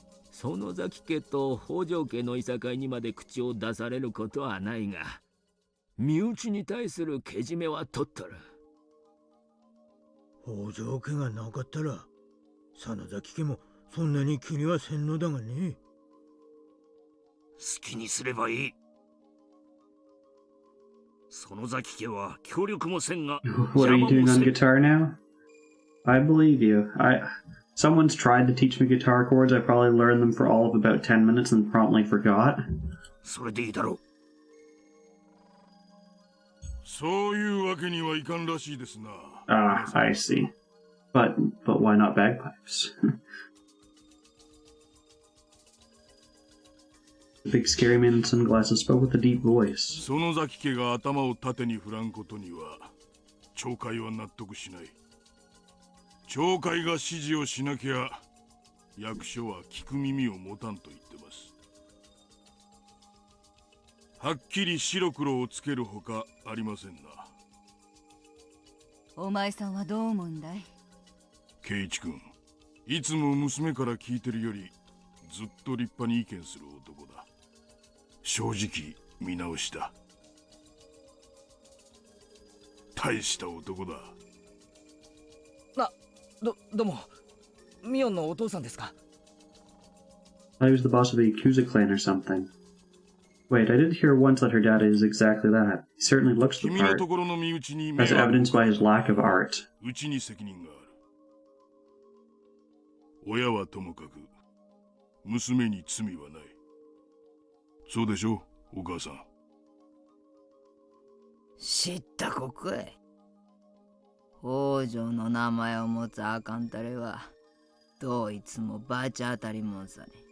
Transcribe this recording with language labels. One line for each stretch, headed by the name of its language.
Japanese: 園崎家と北条家のいさかいにまで口を出されることはないが、身内に対するけじめは取っとる。北条家がなかったら真崎家もそんなに気にはせんのだがね。好きにすればいい。園崎家は協力もせんが。
English: What are you doing on guitar now? I believe you. Someone's tried to teach me guitar chords. I probably learned them for all of about 10 minutes and promptly forgot.
Japanese: それでいいだろう。そういうわけにはいかんらしいですな。
English: Ah, I see. But why not bagpipes? The big scary man in sunglasses spoke with a deep voice.
Japanese: 園崎家が頭を縦に振らんことには町会は納得しない。町会が指示をしなきゃ役所は聞く耳を持たんと言ってます。はっきり白黒をつけるほかありませんな。お前さんはどう思うんだい？圭一君、いつも娘から聞いてるよりずっと立派に意見する男だ。正直見直した。大した男だ。どうも、ミオンのお父さんですか？
English: I was the boss of the Yakuza clan or something. Wait, I did hear once that her dad is exactly that. He certainly looks the part, as evidenced by his lack of art.
Japanese: うちに責任がある。親はともかく、娘に罪はない。そうでしょ、お母さん。知ったこくい。北条の名前を持つあかんたれは、どいつもバチ当たりもんさね。